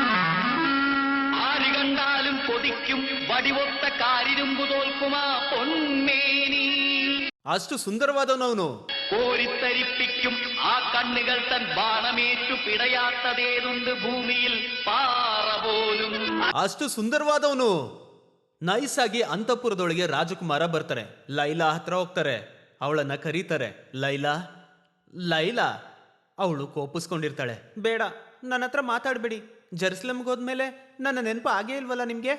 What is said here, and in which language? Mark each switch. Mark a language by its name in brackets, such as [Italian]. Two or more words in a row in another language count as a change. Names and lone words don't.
[Kannada] ಅಷ್ಟು ಸುಂದರವಾದವನವನು. [Malayalam] കോരിത്തരിപ്പിക്കും ആ കണ്ണുകൾ തൻ ബാണമേറ്റു പിടയാത്തതേതുണ്ട് ഭൂമിയിൽ പാറ പോലും. [Kannada] ಅಷ್ಟು ಸುಂದರವಾದವನು. ನೈಸ್ ಆಗಿ ಅಂತಃಪುರದೊಳಗೆ ರಾಜಕುಮಾರ ಬರ್ತಾರೆ. ಲೈಲಾ ಹತ್ರ ಹೋಗ್ತಾರೆ, ಅವಳನ್ನ ಕರೀತಾರೆ. ಲೈಲಾ ಲೈಲಾ. ಅವಳು ಕೋಪಿಸ್ಕೊಂಡಿರ್ತಾಳೆ. ಬೇಡ, ನನ್ನ ಹತ್ರ ಮಾತಾಡ್ಬೇಡಿ. ಜೆರುಸಲೇಮ್ಗೆ ಹೋದ್ಮೇಲೆ ನನ್ನ ನೆನಪು ಆಗೇ ಇಲ್ವಲ್ಲ ನಿಮ್ಗೆ?